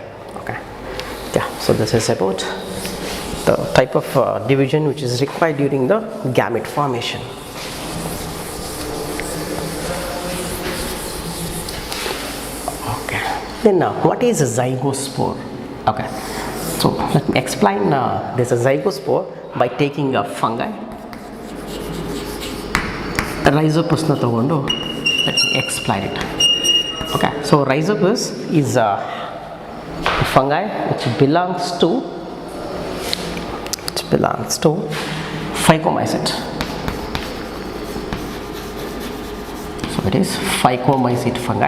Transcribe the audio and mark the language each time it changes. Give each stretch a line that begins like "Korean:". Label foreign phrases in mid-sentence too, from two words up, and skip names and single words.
English: Okay, yeah, so this is about the type of division which is required during the gamete formation. Then what is a zygospore? Okay, so let me explain this zygospore by taking a fungi. Rhizopus
Kannada: ನ ತಗೊಂಡು
English: let me explain it. Okay, so Rhizopus is a fungi which belongs to Phycomycete. So it is Phycomycete fungi.